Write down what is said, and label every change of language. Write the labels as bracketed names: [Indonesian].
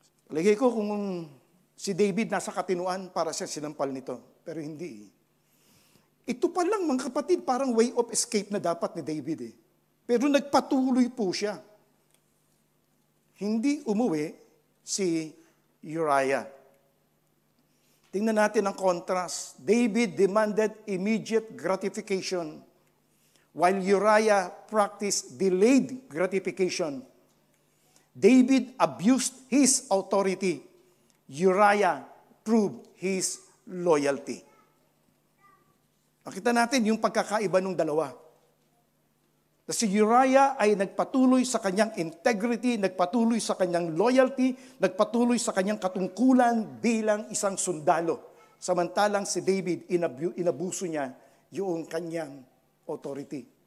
[Filipino] Lagay ko kung si David nasa katinuan para siya sinampal nito, pero hindi. Ito pa lang mga kapatid, parang [English] way of escape [Filipino] na dapat ni David eh. Pero nagpatuloy po siya. Hindi umuwi si Uriah. Tingnan natin ang contrast. [English] David demanded immediate gratification, while Uriah practiced delayed gratification. David abused his authority. Uriah proved his loyalty. [Filipino] Makita natin yung pagkakaiba ng dalawa. Si Uriah ay nagpatuloy sa kanyang integrity, nagpatuloy sa kanyang loyalty, nagpatuloy sa kanyang katungkulan bilang isang sundalo. Samantalang si David, inabuso niya yung kanyang authority.